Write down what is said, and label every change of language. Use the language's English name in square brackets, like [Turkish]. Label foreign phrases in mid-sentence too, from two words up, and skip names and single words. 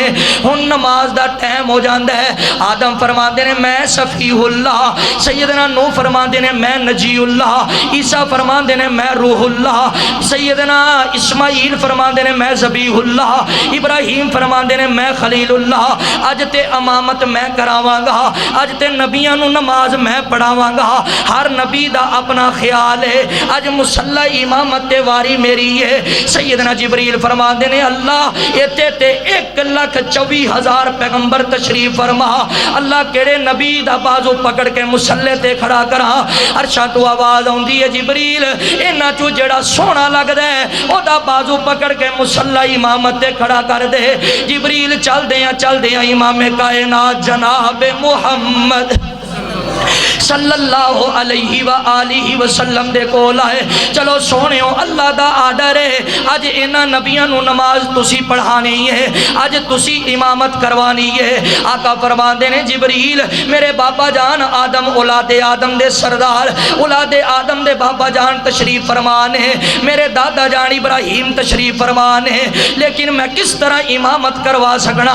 [Punjabi] ہن نماز دا ٹائم ہو جاندا ہے. آدم فرماندے نے میں صفی اللہ, سیدنا نوح فرماندے نے میں نجی اللہ, عیسیٰ فرماندے نے میں روح اللہ, سیدنا اسماعیل فرماندے نے میں ذبیح اللہ, ابراہیم فرماندے نے میں خلیل اللہ. اج تے امامت میں کراواں گا, اج تے نبیاں نو نماز میں پڑھاواں گا. ہر نبی دا اپنا خیال ہے, اج مصلی امامت تے واری میری ہے. سیدنا جبریل فرماندے نے اللہ ایتے تے 1,24,000 پیغمبر تشریف فرما, اللہ کیڑے نبی دا بازو پکڑ کے مصلی تے کھڑا کراں. عرشاں تو آواز آندی ہے جبریل انہاں چوں جڑا سونا لگدا ہے او دا بازو پکڑ کے مصلی امامت تے کھڑا کر دے. جبریل چل دیاں امام کائنات جناب محمد [Arabic] صلی اللہ علیہ وآلہ وسلم [Punjabi] دے کول آئے. چلو سونےو اللہ دا آرڈر ہے اج انہاں نبیاں نو نماز تسی پڑھانی ہے, اج تسی امامت کروانی ہے. آقا فرماندے نے جبریل میرے بابا جان آدم اولاد آدم دے سردار اولاد آدم دے بابا جان تشریف فرمانے, میرے دادا جان ابراہیم تشریف فرمانے, لیکن میں کس طرح امامت کروا سکنا.